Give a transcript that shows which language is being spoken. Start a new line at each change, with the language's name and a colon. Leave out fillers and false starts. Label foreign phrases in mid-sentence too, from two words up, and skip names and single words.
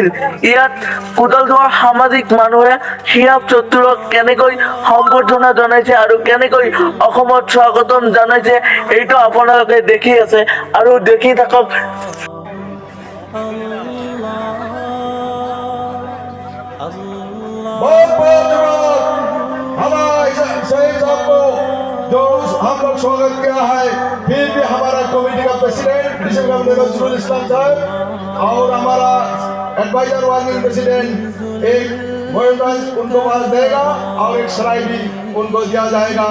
Assamese: ইয়াত কোদাল ধোৱাৰ সামাজিক মানুহে শিহাব চতুৰক কেনেকৈ সম্বৰ্ধনা জনাইছে আৰু কেনেকৈ অসমত স্বাগতম জনাইছে, এইটো আপোনালোকে দেখি আছে আৰু দেখি থাকক।
Hindi: जो हम लोग स्वागत किया है, फिर भी हमारा कमेटी का प्रेसिडेंट नजरुल इस्लाम साहब और हमारा
English: adviser working president
Hindi: एक मोहनराज उनको आवाज देगा और एक सराय भी उनको दिया जाएगा।